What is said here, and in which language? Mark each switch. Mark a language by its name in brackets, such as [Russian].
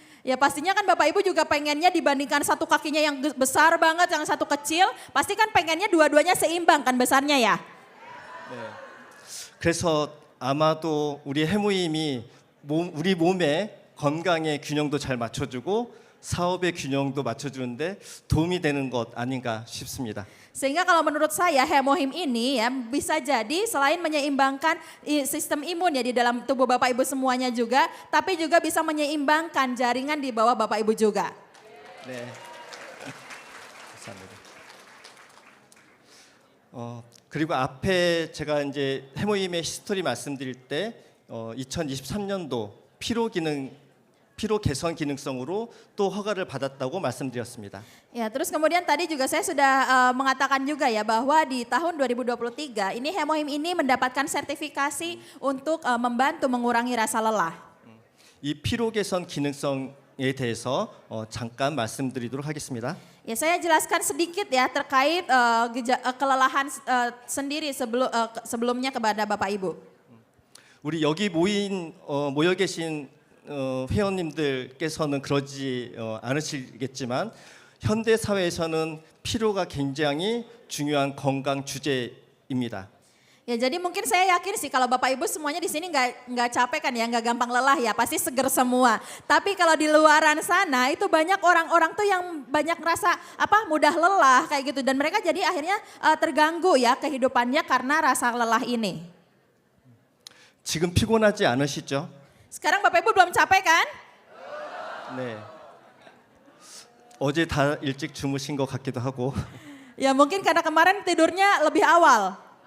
[Indonesian] Ya pastinya kan Bapak Ibu juga pengennya dibandingkan satu kakinya yang besar banget, yang satu kecil, pasti kan pengennya dua-duanya seimbang kan besarnya ya. [Korean] 네. 그래서 아마도 우리 해모임이 우리 몸의 건강의 균형도 잘 맞춰주고 사업의 균형도 맞춰주는데 도움이 되는 것 아닌가 싶습니다. [Indonesian] Sehingga kalau menurut saya hemohim ini ya bisa jadi selain menyeimbangkan sistem imun ya di dalam tubuh Bapak Ibu semuanya juga, tapi juga bisa menyeimbangkan jaringan di bawah Bapak Ibu juga. [Korean] 네. 감사합니다. 그리고 앞에 제가 이제 해모임의 히스토리 말씀드릴 때 2023년도 피로 개선 기능성으로 또 허가를 받았다고 말씀드렸습니다. [Indonesian] Ya, terus kemudian tadi juga saya sudah mengatakan juga ya bahwa di tahun 2023 ini hemohim ini mendapatkan sertifikasi untuk membantu mengurangi rasa lelah. [Korean] 이 피로 개선 기능성에 대해서 잠깐 말씀드리도록 하겠습니다. [Indonesian] Ya, saya jelaskan sedikit ya terkait kelelahan sendiri sebelumnya kepada Bapak Ibu. [Korean] 우리 여기 모여 계신 회원님들께서는 그러지 않으시겠지만 현대 사회에서는 피로가 굉장히 중요한 건강 주제입니다. [Indonesian] Ya jadi mungkin saya yakin sih kalau Bapak Ibu semuanya di sini nggak capek kan ya, nggak gampang lelah ya, pasti seger semua. Tapi kalau di luaran sana itu banyak orang-orang tuh yang banyak ngerasa mudah lelah kayak gitu dan mereka jadi akhirnya terganggu ya kehidupannya karena rasa lelah ini. [Korean] 지금 피곤하지 않으시죠? [Indonesian] Sekarang Bapak Ibu belum capek kan? [Korean] 네. 어제 다 일찍 주무신 것 같기도 하고. [Indonesian] Ya mungkin karena kemarin tidurnya lebih awal.